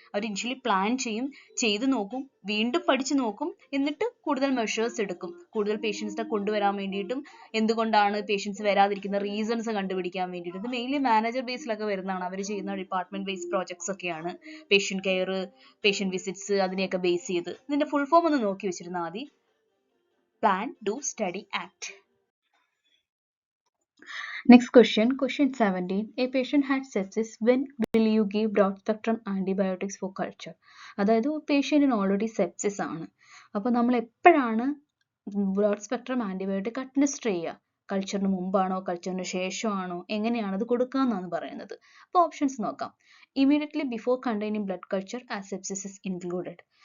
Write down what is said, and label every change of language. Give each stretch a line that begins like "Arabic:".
Malayalam: അവർ initially plan ചെയ്യും, ചെയ്തു നോക്കും, വീണ്ടും പഠിച്ചു നോക്കും, എന്നിട്ട് കൂടുതൽ മെഷേഴ്സ് എടുക്കും, കൂടുതൽ പേഷ്യൻസിനെ കൊണ്ടുവരാൻ വേണ്ടിയിട്ടും എന്തുകൊണ്ടാണ് പേഷ്യൻസ് വരാതിരിക്കുന്ന റീസൺസ് കണ്ടുപിടിക്കാൻ വേണ്ടിയിട്ട്. ഇത് മെയിൻലി മാനേജർ ബേസിലൊക്കെ വരുന്നതാണ്, അവർ ചെയ്യുന്ന ഡിപ്പാർട്ട്മെന്റ് ബേസ് പ്രോജക്ട്സ് ഒക്കെയാണ്. പേഷ്യന്റ് കെയർ, പേഷ്യന്റ് വിസിറ്റ്സ്, അതിനെയൊക്കെ ബേസ് ചെയ്ത്. ഇതിന്റെ ഫുൾ ഫോം ഒന്ന് നോക്കി വെച്ചിരുന്നാൽ മതി, plan do study act.
English: Next question, question 17. A patient had sepsis. When will you give broad spectrum antibiotics for culture?
Malayalam: അതായത് പേഷ്യൻറ്റിന് ഓൾറെഡി സെപ്സിസ് ആണ്. അപ്പോൾ നമ്മൾ എപ്പോഴാണ് ബ്രോഡ് സ്പെക്ട്രം ആൻറ്റിബയോട്ടിക് അഡ്മിനിസ്റ്റർ ചെയ്യുക? കൾച്ചറിന് മുമ്പാണോ, കൾച്ചറിന് ശേഷമാണോ, എങ്ങനെയാണ് അത് കൊടുക്കുക എന്നാണ് പറയുന്നത്. അപ്പോൾ ഓപ്ഷൻസ് നോക്കാം.
English: Immediately before containing blood culture as sepsis is included.